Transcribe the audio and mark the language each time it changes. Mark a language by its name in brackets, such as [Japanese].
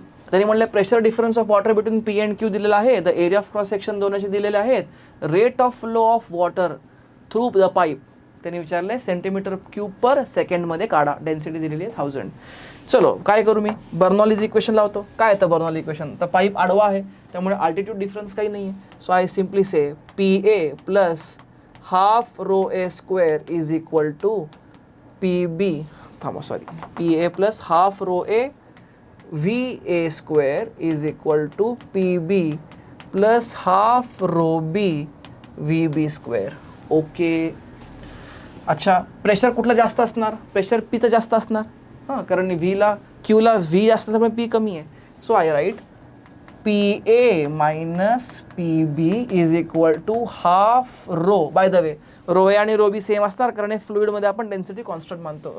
[Marathi] त्यांनी म्हणले [English] pressure difference of water between P and Q [Marathi] दिलेला आहे, [English] the area of cross section [Marathi] दोनचे दिलेले आहेत, [English] rate of flow of water through the pipe [Marathi] त्यांनी विचारले [English] centimetre cube per सेकंडमध्ये [Marathi] काढा, [English] density [Marathi] दिलेली आहे [English] 1000. [Marathi] चलो, काय करू मी, बर्नॉलीज इक्वेशन लावतो. काय येतं बर्नॉली इक्वेशन, तर पाईप आडवा आहे त्यामुळे अल्टिट्यूड डिफरन्स काही नाही आहे. [English] So I simply say P A plus half rho A square is equal to P B, P A plus half rho A V A square is equal to P B plus half rho B V B square. Okay. [Marathi] अच्छा, pressure कुठलं जास्त असणार, pressure पीचं जास्त असणार, हां, कारण क्यूला V जास्त त्यामुळे पी कमी आहे. [English] So I write P A minus P B is equal to half rho. By the way, [Marathi] row ए आणि रो बी सेम असणार, कारण हे फ्लुइडमध्ये आपण डेन्सिटी कॉन्स्टंट मानतो.